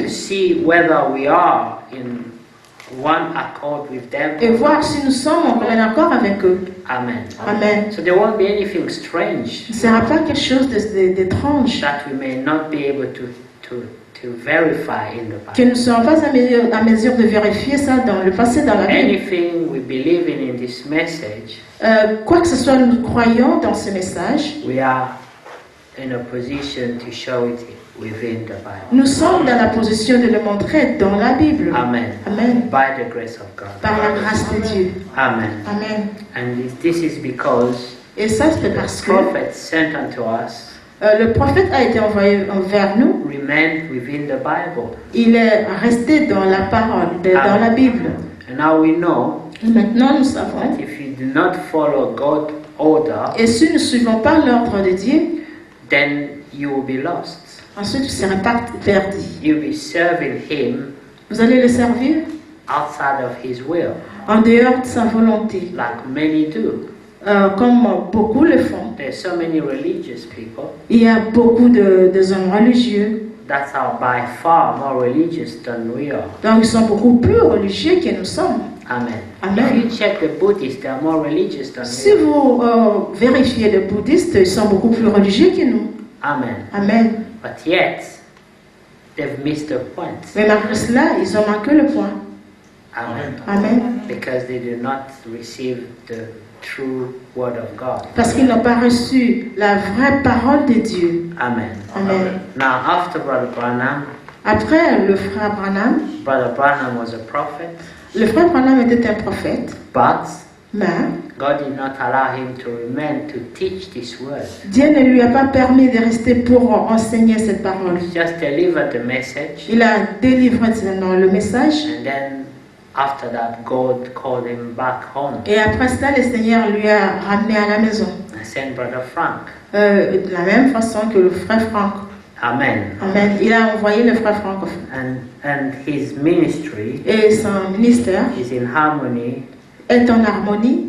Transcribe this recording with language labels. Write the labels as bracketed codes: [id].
[en] to see whether we are in one accord with them. [fr] Et voir si nous sommes en plein accord avec eux. [en] Amen. [fr] Amen. [en] So there won't be anything strange [fr] Il ne sera pas quelque chose d'étrange [en] that we may not be able to verify in the [fr] que [en] Bible. [fr] nous ne serons pas à mesure de vérifier ça dans le passé, dans la Bible. [en] Anything we believe in this message, [fr] Quoi que ce soit, nous croyons dans ce message. [en] we are in a position to show it within the Bible. [fr] Nous sommes dans la position de le montrer dans la Bible. [en] Amen. [fr] Amen. [en] By the grace of God. [fr] Par la grâce de Dieu. [en] Amen. [fr] Amen. [en] And this is because [fr] Et ça, c'est [en] the [fr] parce que [en] prophet sent unto us [fr] le prophète a été envoyé vers nous. [en] remained within the Bible. [fr] Il est resté dans la parole, dans la Bible. [en] And now we know [fr] Et maintenant, nous savons. [en] that if you do not follow God's order, [fr] Et si nous ne suivons pas l'ordre de Dieu, [en] then you will be lost. [fr] ensuite vous serez pas perdus. [en] You'll be serving Him [fr] Vous allez le servir [en] outside of His will, [fr] en dehors de sa volonté, [en] like many do. [fr] comme beaucoup le font. [en] There's so many religious people [fr] Il y a beaucoup de hommes religieux, [en] that are by far more religious than we are. [fr] donc ils sont beaucoup plus religieux que nous sommes. [en] Amen. [fr] Amen. [en] If you check the Buddhists, they are more religious than [fr] Si [en] we are. [fr] vous vérifiez les bouddhistes, ils sont beaucoup plus religieux que nous. [en] Amen. [fr] Amen. [en] But yet, they've missed the point. [fr] Mais malgré cela, ils ont manqué le point. [en] Amen. [fr] Amen. [en] Because they do not receive the true word of God. [fr] Parce qu'ils n'ont pas reçu la vraie parole de Dieu. [en] Amen. [fr] Amen. [en] Now, after Brother Branham [fr] Après, le frère Branham, [en] was a prophet, [fr] le frère Branham était un prophète, [en] but [fr] mais [en] God did not allow him to remain to teach this word. [fr] Dieu ne lui a pas permis de rester pour enseigner cette parole. [en] He just delivered the message, [fr] Il a délivré le message [en] and then after that, God called him back home [fr] et après cela, le Seigneur lui a ramené à la maison. [en] and sent Brother Frank. [fr] De la même façon que le frère Franck. [en] Amen. [fr] Amen. Il a envoyé le frère francophone. [en] And his ministry [fr] Et son ministère [en] is in harmony [fr] est en harmonie